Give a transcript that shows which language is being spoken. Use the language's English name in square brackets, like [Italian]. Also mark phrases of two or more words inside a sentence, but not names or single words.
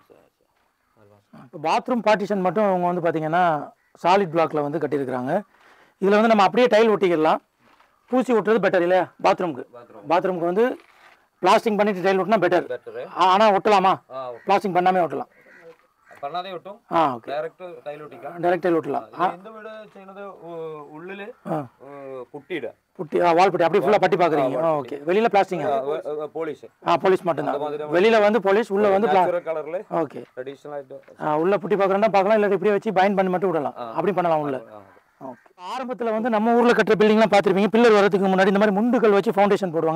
[Tamil] இப்போ [English] bathroom partition [Tamil] மட்டும் அவங்க வந்து பாத்தீங்கன்னா [English] solid block-la [Tamil] வந்து கட்டியிருக்காங்க. இதுல வந்து நம்ம அப்படியே டைல் ஒட்டிக்கலாம். பூசி ஒட்டுறது பெட்டர் இல்லையா? பாத்ரூமுக்கு வந்து பிளாஸ்டிங் பண்ணிட்டு டைல் ஒட்டினா பெட்டர். ஆனா ஒட்டலாமா? பிளாஸ்டிங் பண்ணாமே ஒட்டலாம். பண்ணாதே ஒட்டும். ஓகே. [English] direct tile [Tamil] ஒட்டிக்கலாம். [English] direct tile [Tamil] ஒட்டலாம். இந்த வீடு [Malayalam] ചെയ്യുന്നത് ഉള്ളില് പുട്ടിയിട. [English] putty wall putty [Tamil] அப்படியே ஃபுல்லா பட்டி பாக்குறீங்க. ஓகே. வெளியில பிளாஸ்டிங் பாலிஷ். பாலிஷ் மட்டும் தான். வெளியில வந்து பாலிஷ், உள்ள வந்து [English] natural colour-la. [Tamil] ஓகே. ட்ரெடிஷனல் ஆயிட்டு. உள்ள புட்டி பாக்குறதா பார்க்கலாம். இல்ல இப்படியே வச்சு பைண்ட் பண்ணி மட்டும் விடலாம். அப்படி பண்ணலாம் உள்ள. ஓகே. ஆரம்பத்துல வந்து நம்ம ஊர்ல கட்டுற பில்டிங்லாம் பாத்திருப்பீங்க. பில்லர் வரதுக்கு முன்னாடி இந்த மாதிரி முண்டுகள் வச்சு ஃபவுண்டேஷன் போடுவாங்க.